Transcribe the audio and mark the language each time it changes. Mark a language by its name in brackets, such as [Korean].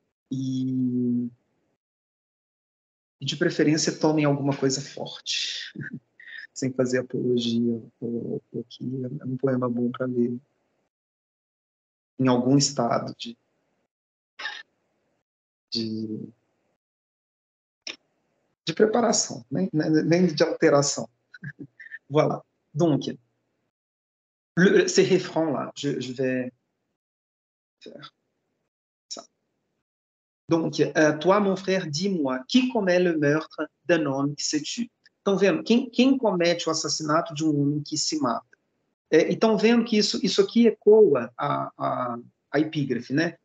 [Portuguese] E de preferência tomem alguma coisa forte, sem fazer apologia, aqui é um poema bom para ler em algum estado de [French] préparation, même d'altération. Voilà. Donc, ces refrains-là, je vais faire ça. Donc, toi, mon frère, dis-moi, qui commet le meurtre d'un homme qui se tue? [Portuguese] Estão vendo? Quem comete o assassinato de um homem que se mata? E estão vendo que isso aqui ecoa a epígrafe, né?